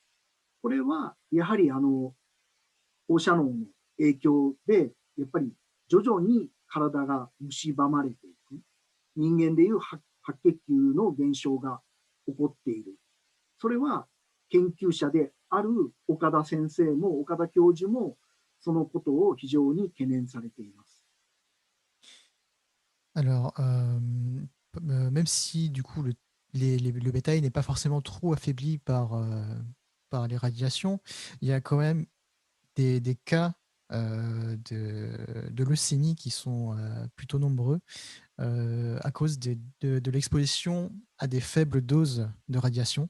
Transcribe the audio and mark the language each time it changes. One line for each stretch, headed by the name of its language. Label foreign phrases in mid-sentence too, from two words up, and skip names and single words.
Japanese: これはやはり放射能の影響で、やっぱり徐々に体が蝕まれていく。人間でいう白血球の減少が起こっている。それは研究者である岡田先生も岡田教授もそのことを非常に懸念されています。
French: Alors, même si du coup le bétail n'est pas forcément trop affaibli par les radiations, il y a quand même des cas de leucémie qui sont plutôt nombreux à cause de l'exposition à des faibles doses de radiation.